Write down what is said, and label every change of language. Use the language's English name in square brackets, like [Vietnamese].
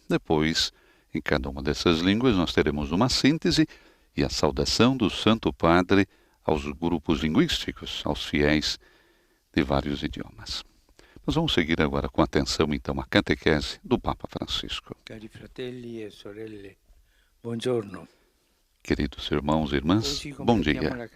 [Portuguese] Depois, em cada uma dessas línguas, nós teremos uma síntese e a saudação do Santo Padre aos grupos linguísticos, aos fiéis de vários idiomas. Nós vamos seguir agora com atenção, então, a catequese do Papa Francisco. [Italian] Cari fratelli e sorelle, buongiorno. [Portuguese] Queridos irmãos e irmãs, bom dia.